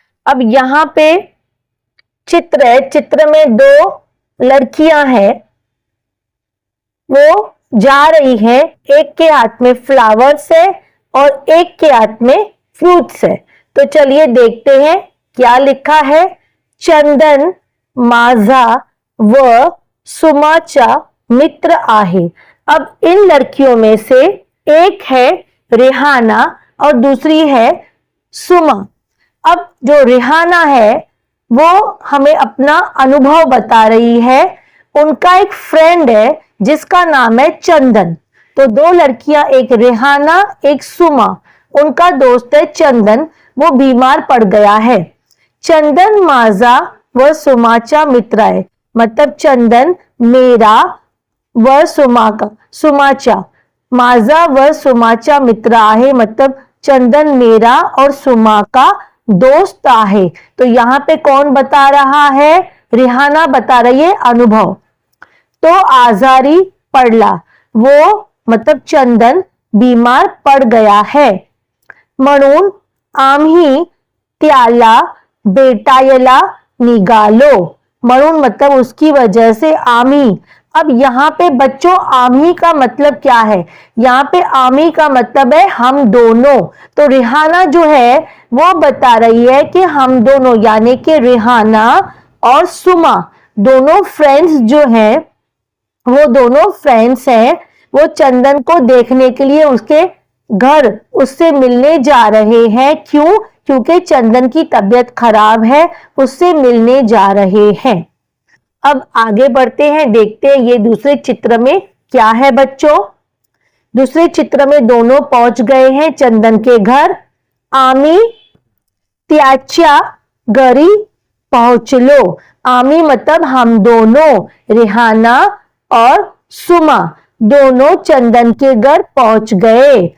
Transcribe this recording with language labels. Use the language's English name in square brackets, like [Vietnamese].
[Hindi] अब यहाँ पे चित्र है, चित्र में दो लड़कियां हैं, वो जा रही हैं। एक के हाथ में फ्लावर्स है और एक के हाथ में फ्रूट्स है। तो चलिए देखते हैं क्या लिखा है। [Marathi] चंदन माझा व सुमाचा मित्र आहे। [Hindi] अब इन लड़कियों में से एक है रिहाना और दूसरी है सुमा। अब जो रिहाना है वो हमें अपना अनुभव बता रही है। उनका एक फ्रेंड है जिसका नाम है चंदन। तो दो लड़कियां, एक रिहाना एक सुमा, उनका दोस्त है चंदन, वो बीमार पड़ गया है। [Marathi] चंदन माझा व सुमाचा मित्र है, [Hindi] मतलब चंदन मेरा व सुमाचा [Marathi] माझा व सुमाचा मित्र आहे, [Hindi] मतलब चंदन मेरा और सुमा का दोस्त आहे। तो यहाँ पे कौन बता रहा है? रिहाना बता रही है अनुभव। तो [Marathi] आजारी पडला, [Hindi] वो मतलब चंदन बीमार पड़ गया है, [Marathi] म्हणून आम्ही त्याला भेटायला निघालो। [Hindi] म्हणून मतलब उसकी वजह से आम्ही। अब यहाँ पे बच्चों आम्ही का मतलब क्या है? यहाँ पे आम्ही का मतलब है हम दोनों। तो रिहाना जो है वो बता रही है कि हम दोनों, यानी कि रिहाना और सुमा दोनों फ्रेंड्स जो हैं, वो दोनों फ्रेंड्स हैं, वो चंदन को देखने के लिए उसके घर उससे मिलने जा रहे हैं। क्यों? क्योंकि चंदन की तबीयत खराब है, उससे मिलने जा रहे हैं। अब आगे बढ़ते हैं, देखते हैं ये दूसरे चित्र में क्या है बच्चों। दूसरे चित्र में दोनों पहुंच गए हैं चंदन के घर। [Marathi] आमी त्याच्या घरी पहुंचलो। [Hindi] आमी मतलब हम दोनों, रिहाना और सुमा दोनों चंदन के घर पहुंच गए।